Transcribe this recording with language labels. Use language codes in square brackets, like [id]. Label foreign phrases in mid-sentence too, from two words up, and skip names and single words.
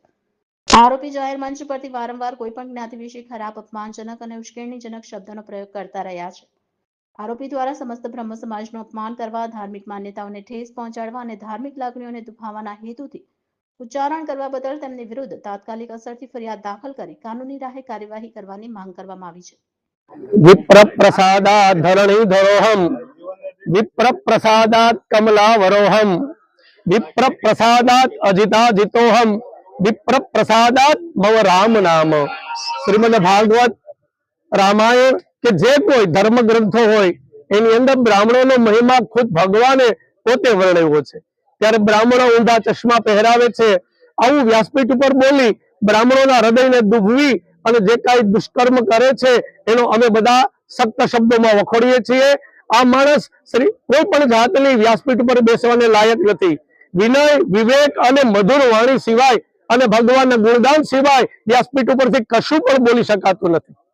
[gu] આરોપી જાહેર મંચ પરથી વારંવાર કોઈપણ જ્ઞાતિ વિશે ખરાબ, અપમાનજનક અને ઉશ્કેરણીજનક શબ્દોનો પ્રયોગ કરતા રહ્યા છે. આરોપી દ્વારા સમસ્ત બ્રહ્મ સમાજનું અપમાન કરવા, ધાર્મિક માન્યતાઓને ઠેસ પહોંચાડવા અને ધાર્મિક લાગણીઓને દુભાવવાના હેતુથી ઉચ્ચારણ કરવા બદલ તેમની વિરુદ્ધ તાત્કાલિક અસરથી ફરિયાદ દાખલ કરી કાનૂની રાહે કાર્યવાહી કરવાની માંગ કરવામાં આવી છે. [sa] विप्र प्रसादात् धरणीधरोऽहम् विप्र प्रसादात् कमलावरोऽहम् विप्र प्रसादात् अजिताजितोऽहम् विप्र प्रसादात् मम राम नाम। [gu] શ્રીમદ ભાગવત રામાયણ કે જે કોઈ ધર્મ ગ્રંથો હોય એની અંદર બ્રાહ્મણો મહિમા ખુદ ભગવાને પોતે વર્ણવ્યો છે। ત્યારે બ્રાહ્મણો ઊંધા ચશ્મા પહેરાવે છે। આવું વ્યાસપીઠ પર બોલી બ્રાહ્મણોના હૃદયને દુભવી અને જે કાંઈ દુષ્કર્મ કરે છે એનો અમે બધા સખ્ત શબ્દોમાં વખોડીએ છીએ. આ માણસ કોઈ પણ જાતની વ્યાસપીઠ પર બેસવાને લાયક નથી. વિનય, વિવેક અને મધુર વાણી સિવાય અને ભગવાનના ગુણગાન સિવાય વ્યાસપીઠ ઉપરથી કશું પણ બોલી શકાતું નથી.